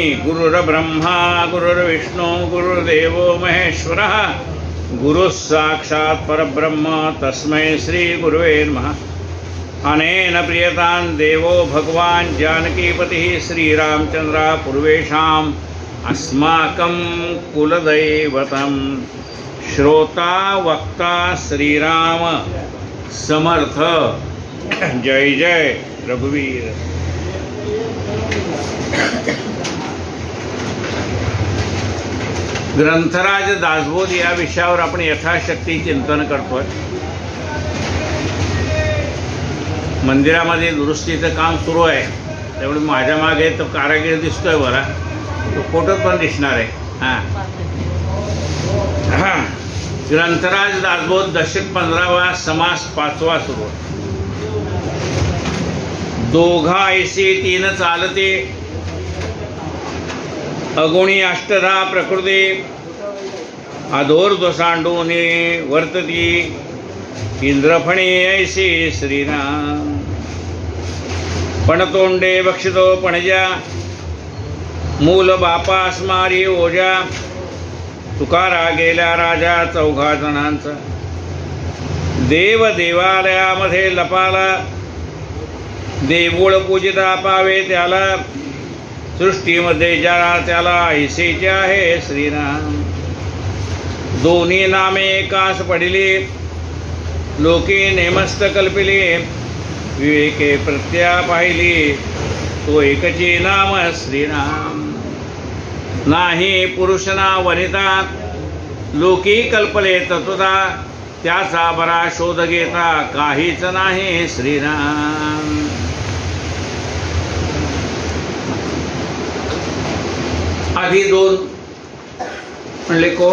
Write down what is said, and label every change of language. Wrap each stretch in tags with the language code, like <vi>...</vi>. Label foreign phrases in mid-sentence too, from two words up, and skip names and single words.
<sa>गुरुर्ब्रह्मा गुरुर्विष्णु गुरुर्देवो महेश्वरः गुरुः साक्षात् परब्रह्म तस्मै श्री गुरुवे नमः। अनेन प्रियतां देवो भगवान् जानकीपतिः श्रीरामचन्द्रः पूर्वेषाम् अस्माकं कुलदैवतं।</sa> <mr>श्रोता वक्ता श्रीराम समर्थ। जय जय रघुवीर। ग्रंथराज दासबोध या विषयावर आपण यथाशक्ती चिंतन करतोय। मंदिरामध्ये दुरुस्तीचं काम सुरू आहे, त्यामुळे माझ्या मागे तो कारागीर दिसतोय बरा, तो फोटोत पण दिसणार आहे। ग्रंथराज दासबोध दशक 15वा समास 5वा सुरू। दोघा ऐसी तीन चालते अगुणी अष्टधा प्रकृती अधोर्ध्व सांडूने वर्तती इंद्रफणी ऐसी श्रीराम। पणतोंडे बक्षितो पणजा मूल बापास मारी ओजा तुकारा गेला राजा 4 जणांचा। देव देवालयामध्ये लपाला देऊळ पूजिता पावे त्याला सृष्टीमध्ये ज्याला त्याला ऐसेचे आहे श्रीराम। दोन्ही नामे एकास पडिली लोके नेमस्त कल्पिली विवेके प्रत्या पाहिली तो एकचे नाम श्रीराम। नाही पुरुष ना वनिता लोकी कल्पले तत्वता त्याचा बरा शोध घेता काहीच नाही श्रीराम। आधी दोन म्हणले कोण?</mr>